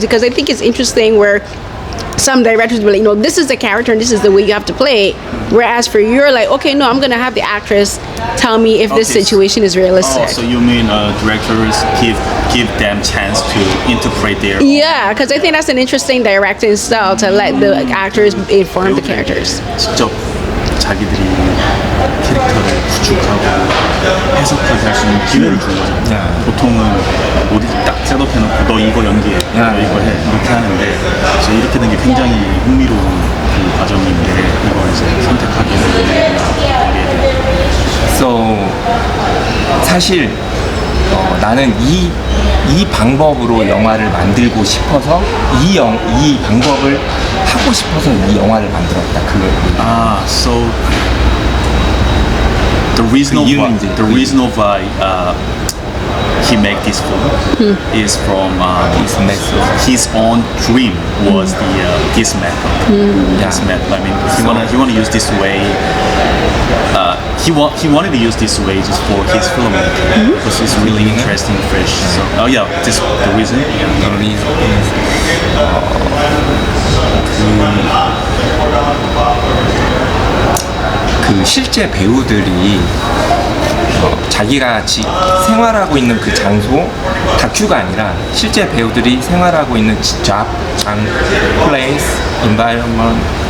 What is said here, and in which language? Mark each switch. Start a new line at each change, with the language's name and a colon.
English: Because I think it's interesting where some directors will, you know, this is the character and this is the way you have to play, whereas for you're like, okay, no, I'm gonna have the actress tell me if this situation is realistic. Oh, so you mean directors give them chance to interpret their Yeah, because I think that's an interesting directing style, to let the actors inform the characters.
Korean: 직접 자기들이 캐릭터를 구축하고 해석하게 할 수 있는 기회를 주는 거죠. 보통은 어디 딱 셋업해놓고 너 이거 연기해, 너 이거 해 이렇게 하는데, 그래서 이렇게 된 게 굉장히 흥미로운 그 과정인데 이걸 이제 선택하게 되는 So 사실 나는 이 방법으로 영화를 만들고 싶어서 이 방법을 하고 싶어서 이 영화를 만들었다.
English: so the reason of why he make this film is from his own dream was this method. This method. I mean, he wanna use this way. He wanted to use this way just for his filmmaking because it's really interesting, fresh. So, this the reason. The reason is
Korean: 그 실제 배우들이 자기가 생활하고 있는 그 장소, 다큐가 아니라 실제 배우들이 생활하고 있는
English: job, place, environment,